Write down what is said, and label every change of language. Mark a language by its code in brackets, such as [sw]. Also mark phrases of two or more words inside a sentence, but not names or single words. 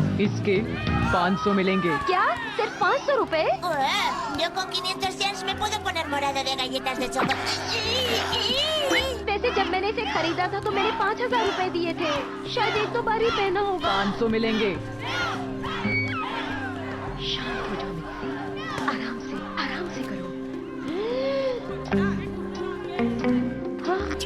[hi] राइस के 500 मिलेंगे। क्या? सिर्फ 500 रुपए? [es] Yo con 500 yens me puedo poner morado de galletas de chocolate. [hi] वैसे जब मैंने इसे खरीदा था तो मैंने 5000 रुपए दिए थे। शायद एक दो बार ही पहना होगा। 500 मिलेंगे। शांत हो जाओ मिक्सी, आराम से करो। हाँ?